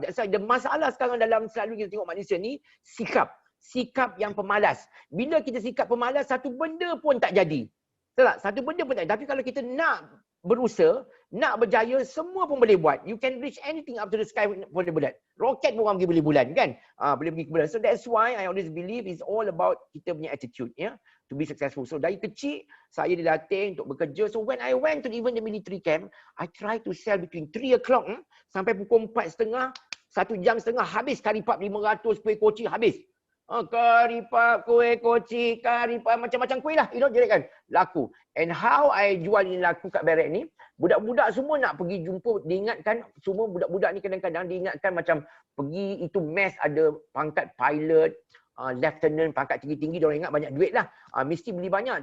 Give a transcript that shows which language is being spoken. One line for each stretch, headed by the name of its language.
English: That's why the
Malay: masalah sekarang dalam selalu kita tengok manusia ni, sikap yang pemalas. Bila kita sikap pemalas, satu benda pun tak jadi. Tak? Satu benda pun tak jadi. Tapi kalau kita nak berusaha, nak berjaya, semua pun boleh buat.
English: You can reach anything up to the sky
Malay: boleh buat. Roket pun orang pergi beli bulan, kan? Boleh pergi ke bulan.
English: So that's why I always believe it's all about
Malay: kita punya
English: attitude, to be successful.
Malay: So dari kecil, saya dilatih untuk bekerja.
English: So when I went to even the military camp, I try to sell between 3 o'clock
Malay: sampai pukul 4:30, 1 jam setengah, habis karipap 500 kuih koci, habis. Karipap, kuih koci, karipap, macam-macam kuih lah. Jadi kan, laku.
English: And how I
Malay: jual ini laku kat barrack ni, budak-budak semua nak pergi jumpa, diingatkan, semua budak-budak ni kadang-kadang diingatkan macam pergi itu mess ada pangkat pilot, lieutenant, pangkat tinggi-tinggi, diorang ingat banyak duit lah. Mesti beli banyak.